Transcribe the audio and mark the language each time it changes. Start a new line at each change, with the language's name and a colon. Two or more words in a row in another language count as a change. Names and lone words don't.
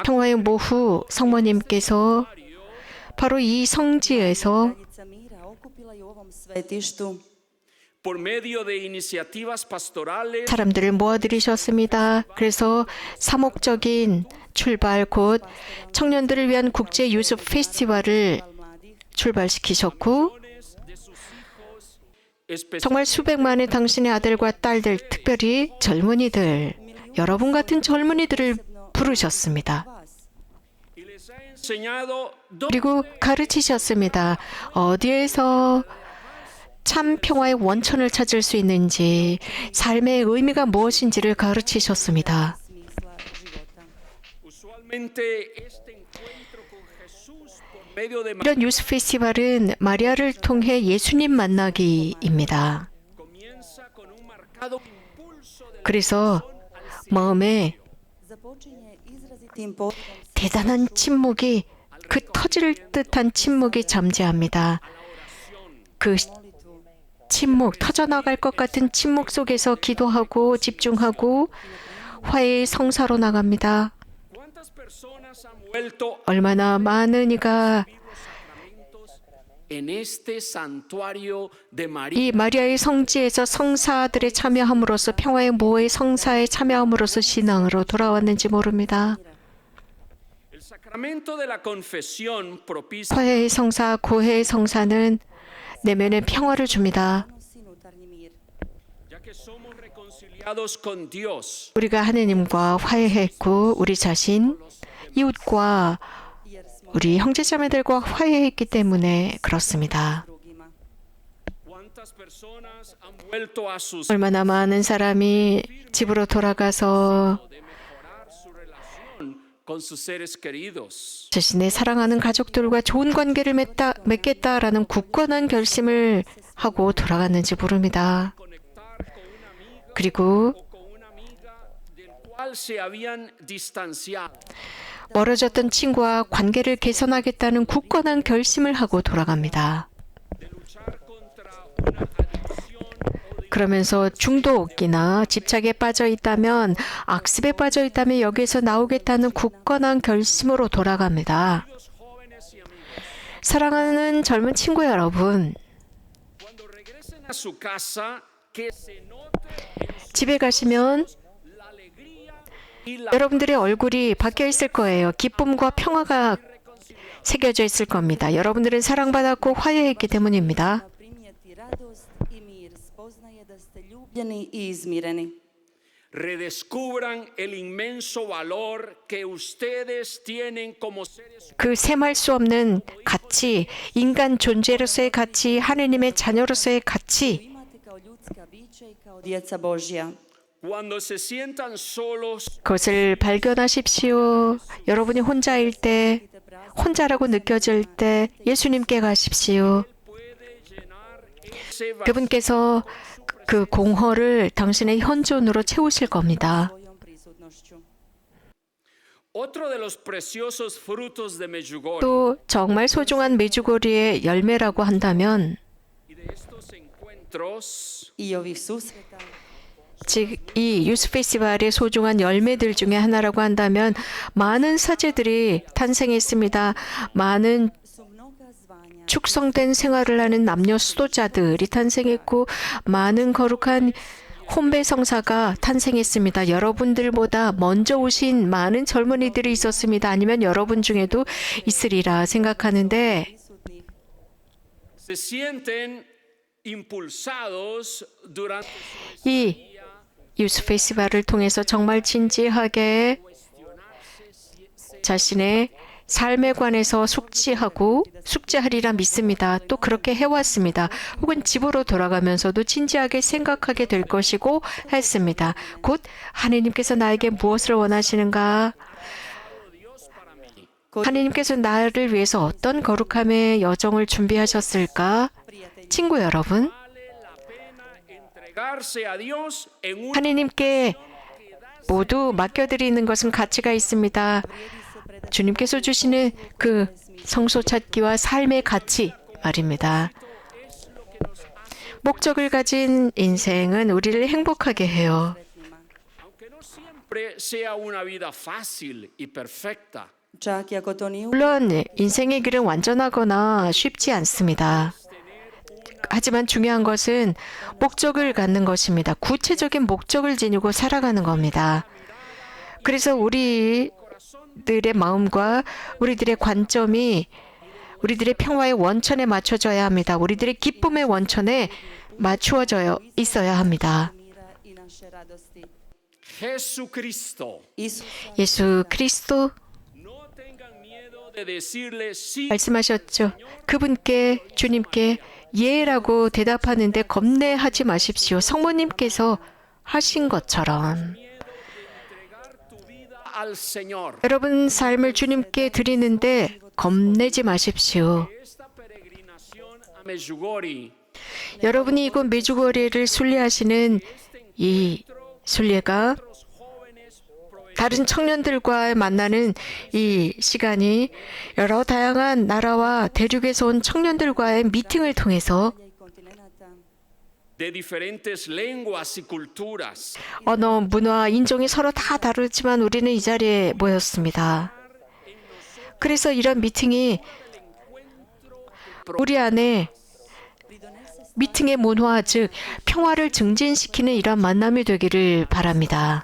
Korean: 평화의 모후 성모님께서 바로 이 성지에서
Croatian: kraljica mira okupila je u ovom svetištu
Spanish: por medio de iniciativas pastorales
Korean: 사람들을 모아들이셨습니다. 그래서 사목적인 출발, 곧 청년들을 위한 국제 유스 페스티벌을
Croatian: mladih
Korean: 출발시키셨고,
Spanish: de sus hijos, especialmente
Korean: 정말 수백만의 당신의 아들과 딸들, 특별히 젊은이들, 여러분 같은 젊은이들을 부르셨습니다.
Spanish: les ha enseñado dónde
Korean: 그리고 가르치셨습니다. 어디에서 참 평화의 원천을 찾을 수 있는지, 삶의 의미가 무엇인지를 가르치셨습니다.
Croatian: smisla života.
Spanish: usualmente este encuentro con Jesús por medio de
Korean: 이런 유스 페스티벌은 마리아를 통해 예수님 만나기입니다.
Spanish: comienza con un marcado impulso de
Korean: 그래서 마음에
Croatian: Započinje izrazitim pozivom
Korean: 대단한 침묵이, 그 터질 듯한 침묵이 잠재합니다. 그 침묵, 터져나갈 것 같은 침묵 속에서 기도하고 집중하고 화해의 성사로 나갑니다.
Spanish: cuántas personas han vuelto
Korean: 얼마나 많은 이가
Spanish: en este santuario de María.
Korean: 이 마리아의 성지에서 성사들에 참여함으로써, 평화의 모의 성사에 참여함으로써 신앙으로 돌아왔는지 모릅니다.
Spanish: El sacramento de la confesión propicia
Korean: 화해의 성사, 고해의 성사는 내면의 평화를 줍니다.
Croatian: nosi unutarnji mir.
Spanish: ya que somos reconciliados con Dios.
Korean: 우리가 하느님과 화해했고 우리 자신, 이웃과
Croatian: Jer smo
Korean: 우리 형제자매들과 화해했기 때문에 그렇습니다.
Croatian: drugima.
Spanish: ¿Cuántas personas han vuelto a sus
Korean: 얼마나 많은 사람이 집으로 돌아가서
Spanish: de mejorar su relación con sus seres queridos?
Korean: 자신의 사랑하는 가족들과 좋은 관계를 맺겠다라는 굳건한 결심을 하고 돌아갔는지 모릅니다.
Spanish: Conectar con una amiga
Korean: 그리고
Spanish: o con una amiga del cual se habían distanciado.
Korean: 멀어졌던 친구와 관계를 개선하겠다는 굳건한 결심을 하고 돌아갑니다.
Spanish: De luchar contra una adicción o de
Korean: 그러면서 중독이나 집착에 빠져 있다면, 악습에 빠져 있다면 여기에서 나오겠다는 굳건한 결심으로 돌아갑니다.
Spanish: los jóvenes y amigos.
Korean: 사랑하는 젊은 친구 여러분,
Spanish: Cuando regresen a su casa, que se note en
Korean: 집에 가시면
Spanish: la alegría y la
Korean: 여러분들의 얼굴이 바뀌어 있을 거예요. 기쁨과 평화가 새겨져 있을 겁니다. 여러분들은 사랑받았고 화해했기 때문입니다.
Croatian: Primijeti radost i mir. Spoznaje da ste ljubljeni i izmireni.
Spanish: redescubran el inmenso valor que ustedes tienen como seres
Korean: 그 셈할 수 없는 가치, 인간 존재로서의 가치, 하느님의 자녀로서의 가치,
Croatian: Imate kao ljudska bića i kao djeca Božja.
Spanish: cuando se sientan solos
Korean: 그것을 발견하십시오. 여러분이 혼자일 때, 혼자라고 느껴질 때 예수님께 가십시오.
Spanish: puede llenar ese vacío
Korean: 그분께서 그 공허를 당신의 현존으로 채우실 겁니다.
Croatian: Svojom prisutnošću. vjernošću.
Spanish: Otro de los preciosos frutos de Medjugorje
Korean: 또 정말 소중한 메주고리의 열매라고 한다면
Spanish: y de estos encuentros
Croatian: I ovih susreta
Korean: 즉 이 유스 페스티벌의 소중한 열매들 중에 하나라고 한다면 많은 사제들이 탄생했습니다. 많은
Croatian: su mnoga zvanja
Korean: 축성된 생활을 하는 남녀 수도자들이 탄생했고 많은 거룩한 혼배 성사가 탄생했습니다. 여러분들보다 먼저 오신 많은 젊은이들이 있었습니다. 아니면 여러분 중에도 있으리라 생각하는데
Croatian: prisutnih.
Spanish: se sienten impulsados durante
Korean: 이 유스 페스티벌을 통해서 정말 진지하게 자신의 삶에 관해서 숙지하리라 믿습니다. 또 그렇게 해왔습니다. 혹은 집으로 돌아가면서도 진지하게 생각하게 될 것이고 했습니다. 곧 하나님께서 나에게 무엇을 원하시는가? 하나님께서 나를 위해서 어떤 거룩함의 여정을 준비하셨을까? 친구 여러분,
Spanish: entregarse a Dios en un
Korean: 하나님께 모두 맡겨드리는 것은 가치가 있습니다. 주님께서 주시는 그 성소 찾기와 삶의 가치 말입니다. 목적을 가진 인생은 우리를 행복하게 해요.
Spanish: aunque no siempre sea una vida fácil y perfecta.
Croatian: Čak i ako to nije
Korean: 물론 인생의 길은 완전하거나 쉽지 않습니다. 하지만 중요한 것은 목적을 갖는 것입니다. 구체적인 목적을 지니고 살아가는 겁니다. 그래서 우리들의 마음과 우리들의 관점이 우리들의 평화의 원천에 맞춰져야 합니다. 우리들의 기쁨의 원천에 맞추어져 있어야 합니다.
Croatian: mira i naše radosti. Jesucristo. Isusa
Korean: 예수 그리스도
Spanish: No tengan miedo de decirle sí.
Korean: 말씀하셨죠. 그분께 주님께 예라고 대답하는데 겁내하지 마십시오. 성모님께서 하신 것처럼
Spanish: Entregar tu vida al Señor.
Korean: 여러분 삶을 주님께 드리는데 겁내지 마십시오.
Spanish: Esta peregrinación a Medjugorje
Korean: 여러분이 이곳 메주거리를 순례하시는 이 순례가 다른 청년들과 만나는 이 시간이 여러 다양한 나라와 대륙에서 온 청년들과의 미팅을 통해서
Croatian: i kontinenata.
Spanish: de diferentes lenguas y culturas.
Korean: 언어, 문화, 인종이 서로 다 다르지만 우리는 이 자리에 모였습니다. 그래서 이런 미팅이 우리 안에 미팅의 문화, 즉 평화를 증진시키는 이런 만남이 되기를 바랍니다.